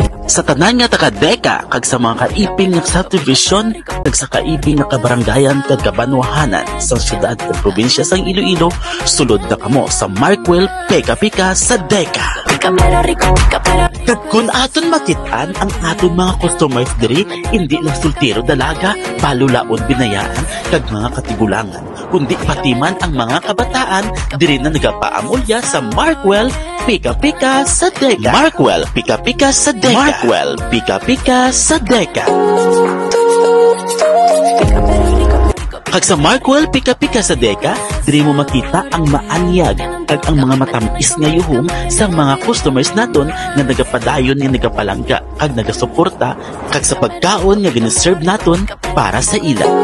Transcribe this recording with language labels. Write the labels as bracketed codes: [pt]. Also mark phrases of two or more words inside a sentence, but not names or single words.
[hil] Sa tanan nga taga-deka, kag sa mga kaiping nga subdivision, kag sa kaiping nga kabaranggayan kag kabanwahanan sa syudad at probinsya sang Iloilo, sulod na kamo sa Markwell Pika-Pika sa Deka. Kag kun aton makitaan ang aton mga customers diri, hindi lang sultiro dalaga, balulaon binayaan, kag mga katigulangan, kundi pati man ang mga kabataan diri na nagapaamulya sa Markwell Pika-Pika sa Deka. Markwell Pika-Pika sa Deka. Markwell Pika-Pika sa Deka. Kag sa Markwell Pika-Pika sa Deka, diri mo makita ang maanyag kag ang mga matamis nga yuhom sa mga customers naton nga nagapadayon nga nagapalangga kag nagasuporta kag sa pagkaon nga ginaserve naton para sa ila.